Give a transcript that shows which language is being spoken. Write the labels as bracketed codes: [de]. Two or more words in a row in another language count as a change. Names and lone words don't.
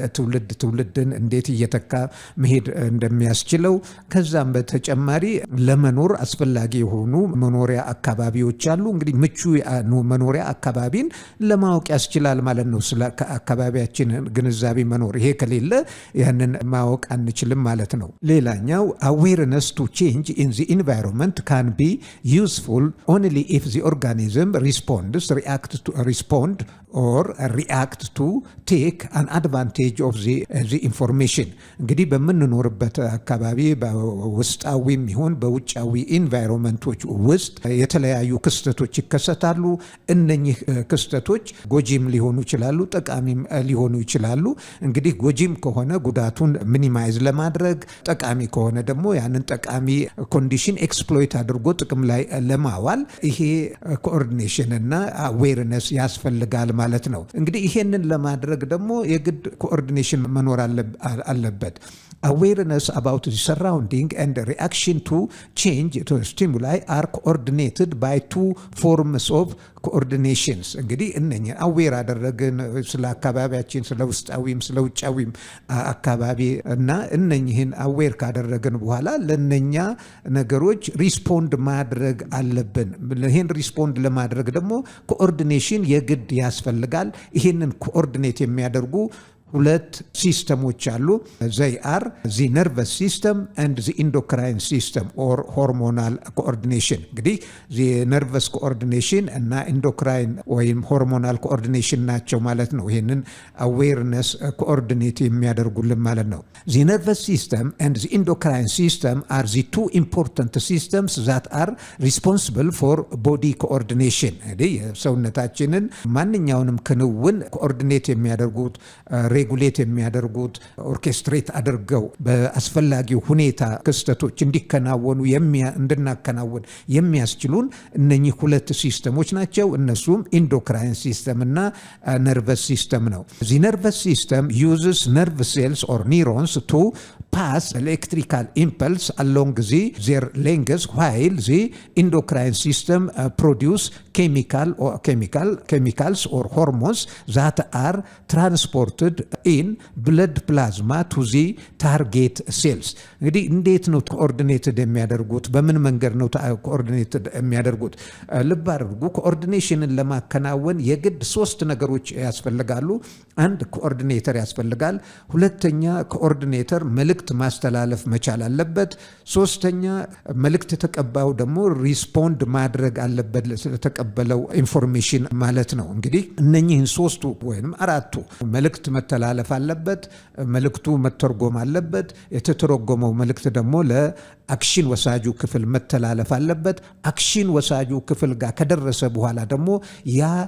[am] ትውልድን እንዴት እየተካ መሄድ እንደሚያስችለው፣ ከዛም በተጨማሪ ለመኖር ለመኖር አስፈላጊ የሆኑ መኖሪያ አካባቢዎች አሉ። እንግዲህ ምቹ መኖሪያ አካባቢን ለማወቅ ያስችላል ማለት ነው። ስለ አካባቢያችን ግንዛቤ መኖር፣ ይሄ ከሌለ ያንን ማወቅ አንችልም ማለት ነው። ሌላኛው [en] awareness to change in the environment can be useful only if the organism react to take an advantage of the information። [am] እንግዲህ በምንኖርበት አካባቢ በውስጣዊም ይሁን በውጫዊ ኢንቫይሮንመንቶች ውስጥ የተለያዩ ክስተቶች ይከሰታሉ። እነኚህ ክስተቶች ጎጂም ሊሆኑ ይችላሉ፣ ጠቃሚም ሊሆኑ ይችላሉ። እንግዲህ ጎጂም ከሆነ ጉዳቱን ሚኒማይዝ ለማድረግ፣ ጠቃሚ ከሆነ ደግሞ ያንን ጠቃሚ [en] condition exploit [am] አድርጎ ጥቅም ላይ ለማዋል ይሄ ኮኦርዲኔሽን እና አዌርነስ ያስፈልጋል ማለት ነው። እንግዲህ ይሄንን ለማድረግ ደግሞ የግድ ኮኦርዲኔሽን መኖር አለበት። [en] Awareness about the surrounding and the reaction to change to stimuli are coordinated by two forms of coordinations። [am] እንግዲህ እነኚህ አዌር አደረግን ስለ አካባቢያችን፣ ስለ ውስጣዊም ስለ ውጫዊም አካባቢ እና እነኚህን አዌር ካደረግን በኋላ ለነኛ ነገሮች ሪስፖንድ ማድረግ አለብን። ይህን ሪስፖንድ ለማድረግ ደግሞ ኮኦርዲኔሽን የግድ ያስፈልጋል። ይህንን ኮኦርዲኔት የሚያደርጉ ሁለት ሲስተሞች አሉ። [en] they are the nervous system and the endocrine system or hormonal coordination። እንግዲህ the nervous coordination [am] እና endocrine ወይም [en] hormonal coordination [am] ናቸው ማለት ነው። ይሄንን [en] awareness coordinate [am] የሚያደርጉልን ማለት ነው። [en] the nervous system and the endocrine system are the two important systems that are responsible for body coordination። [am] እንግዲህ ሰውነታችንን ማንኛውንም ክንውን ኮኦርዲኔት የሚያደርጉት ሬጉሌት የሚያደርጉት ኦርኬስትሬት አድርገው በአስፈላጊው ሁኔታ ክስተቶች እንድናከናውን የሚያስችሉን እነኚህ ሁለት ሲስተሞች ናቸው። እነሱም ኢንዶክራይን ሲስተም እና ነርቨስ ሲስተም ነው። [en] the nervous system uses nerve cells or neurons to pass electrical impulse along their lengths, while the endocrine system produce chemicals or hormones that are transported in blood plasma to the target cells። [am] እንግዲህ እንዴት ነው ኮኦርዲኔትድ የሚያደርጉት? በምን መንገድ ነው ኮኦርዲኔትድ የሚያደርጉት? ልብ አድርጉ። ኮኦርዲኔሽንን ለማከናወን የግድ ሶስት ነገሮች ያስፈልጋሉ። አንድ ኮኦርዲኔተር ያስፈልጋል። ሁለተኛ ኮኦርዲኔተር መልእክት ማስተላለፍ መቻል አለበት። ሶስተኛ መልእክት ተቀባዩ ደግሞ ሪስፖንድ ማድረግ አለበት ስለተቀበለው ኢንፎርሜሽን ማለት ነው። እንግዲህ እነኚህን ሶስቱ ወይም አራቱ መልእክት መተላለፍ አለበት፣ መልእክቱ መተርጎም አለበት፣ የተተረጎመው መልእክት ደግሞ ለአክሽን ወሳጁ ክፍል መተላለፍ አለበት። አክሽን ወሳጁ ክፍል ጋር ከደረሰ በኋላ ደግሞ ያ